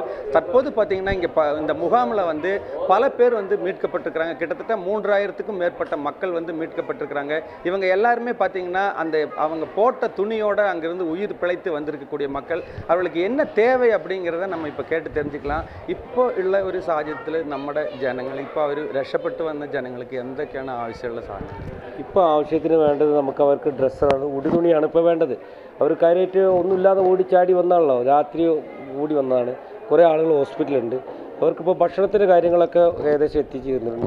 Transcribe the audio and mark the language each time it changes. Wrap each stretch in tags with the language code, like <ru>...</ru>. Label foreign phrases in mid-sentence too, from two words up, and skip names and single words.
<ta>தற்போது பார்த்தீங்கன்னா இங்கே இந்த முகாமில் பல பேர் மீட்கப்பட்டிருக்கிறாங்க. கிட்டத்தட்ட 3000க்கும் மேற்பட்ட மக்கள் மீட்கப்பட்டிருக்கிறாங்க. இவங்க எல்லாருமே பார்த்தீங்கன்னா அவங்க போட்ட துணியோட அங்கிருந்து உயிர் பிழைத்து வந்திருக்கக்கூடிய மக்கள். அவர்களுக்கு என்ன தேவை அப்படிங்கிறத நம்ம இப்போ கேட்டு தெரிஞ்சுக்கலாம். இப்போ உள்ள</ta> <ml>ഒരു സാഹചര്യത്തിൽ നമ്മുടെ ജനങ്ങൾ ഇപ്പോൾ അവർ രക്ഷപ്പെട്ടു വന്ന ജനങ്ങൾക്ക് എന്തൊക്കെയാണ് ആവശ്യമുള്ള സാധനം? ഇപ്പോൾ ആവശ്യത്തിന് വേണ്ടത് നമുക്ക് അവർക്ക് ഡ്രസ്സാണ്, ഉടുതുണിയാണ് ഇപ്പോൾ വേണ്ടത്. അവർ കാര്യമായിട്ട് ഒന്നുമില്ലാതെ ഓടിച്ചാടി വന്നാണല്ലോ, രാത്രി ഓടി വന്നതാണ്. കുറേ ആളുകൾ ഹോസ്പിറ്റലുണ്ട്. അവർക്കിപ്പോൾ ഭക്ഷണത്തിൻ്റെ കാര്യങ്ങളൊക്കെ ഏകദേശം എത്തിച്ചു തരുന്നുണ്ട്.</ml>